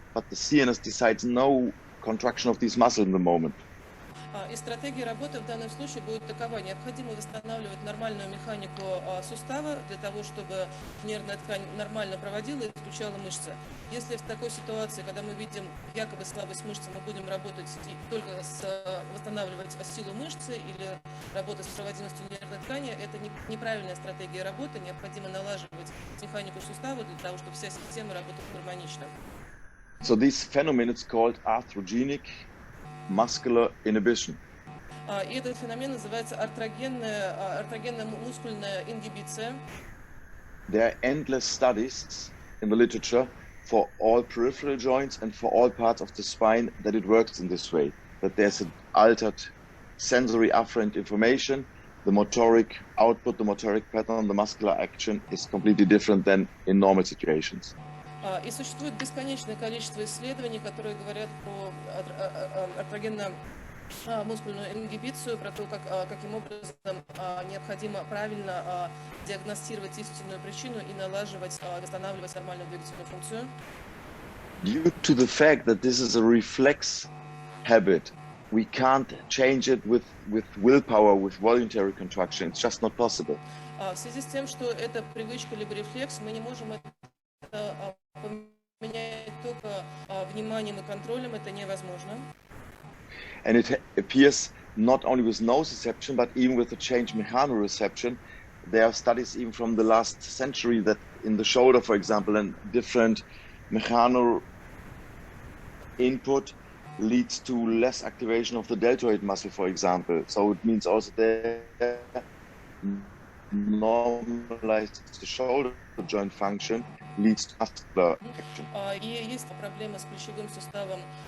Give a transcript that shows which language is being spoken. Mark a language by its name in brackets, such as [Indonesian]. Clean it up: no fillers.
[English] but the CNS decides no contraction of these muscles in the moment. [Russian] И стратегия работы в данном случае будет такова. Необходимо восстанавливать нормальную механику сустава для того, чтобы нервная ткань нормально проводила и включала мышцы. Если в такой ситуации, когда мы видим якобы слабость мышцы, мы будем работать только восстанавливать силу мышцы или работать с проводимостью нервной ткани, это неправильная стратегия работы. Необходимо налаживать механику сустава для того, чтобы вся система работала гармонично. [English] So this phenomenon is called arthrogenic muscular inhibition. [Russian] И этот феномен называется артрогенная мускульная ингибиция. [English] There are endless studies in the literature for all peripheral joints and for all parts of the spine that it works in this way, that there's an altered sensory afferent information, the motoric output, the motoric pattern, the muscular action is completely different than in normal situations. [Russian] И существует бесконечное количество исследований, которые говорят про артрогенно-мускульную ингибицию, про то, каким образом необходимо правильно диагностировать истинную причину и налаживать, восстанавливать нормальную двигательную функцию. [English] Due to the fact that this is a reflex habit, we can't change it with willpower, with voluntary contraction. It's just not possible. [Russian] В связи с тем, что это привычка либо рефлекс, мы не можем это поменять только вниманием и контролем, это невозможно. [English] And it appears not only with nociception, but even with the change mechanoreception. There are studies even from the last century that in the shoulder, for example, and different mechano input leads to less activation of the deltoid muscle, for example. So it means also that normalize the shoulder joint function leads to muscular action. [Russian] И есть проблема с плечевым суставом